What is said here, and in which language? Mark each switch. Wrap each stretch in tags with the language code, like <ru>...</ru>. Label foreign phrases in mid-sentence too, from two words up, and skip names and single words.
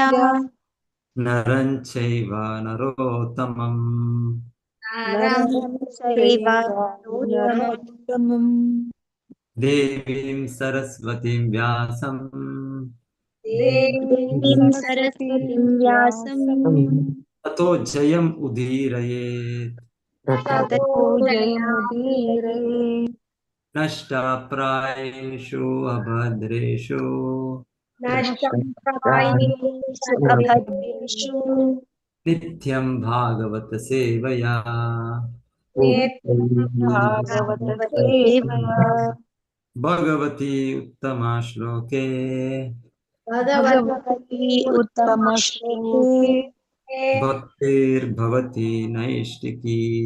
<sa>ನರಂ ಚೈವ ನರೋತ್ತಮಂ ದೇವೀಂ ಸರಸ್ವತಿಂ ವ್ಯಾಸಂ ತತೋ ಜಯಂ ಉದೀರಯೇತ್. ನಷ್ಟಪ್ರಾಯೇಷು ಅಭದ್ರೇಷು ನಿತ್ಯಂ ಭಾಗವತ ಸೇವಯಾ. ಭಗವತಿ ಉತ್ತಮ ಶ್ಲೋಕೆ ಭಕ್ತಿರ್ಭವತಿ ನೈಷ್ಟಿಕಿ.</sa>